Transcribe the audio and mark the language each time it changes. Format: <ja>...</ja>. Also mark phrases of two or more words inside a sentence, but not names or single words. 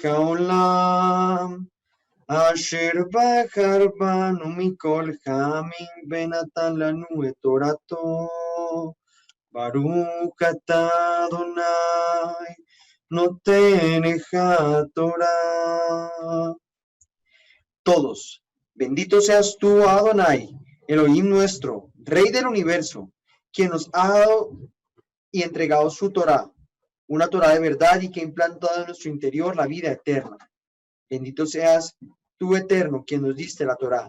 <he>העולם אשר בחר בנו מכל העמים ונתן לנו את תורתו ברוך אתה אדוני נותן תורה.</he> <es>Todos, bendito seas tú, Adonai, Elohim nuestro, Rey del universo, quien nos ha dado y entregado su Torah, una Torah de verdad y que ha implantado en nuestro interior la vida eterna. Bendito seas tú, Eterno, quien nos diste la Torah.</es>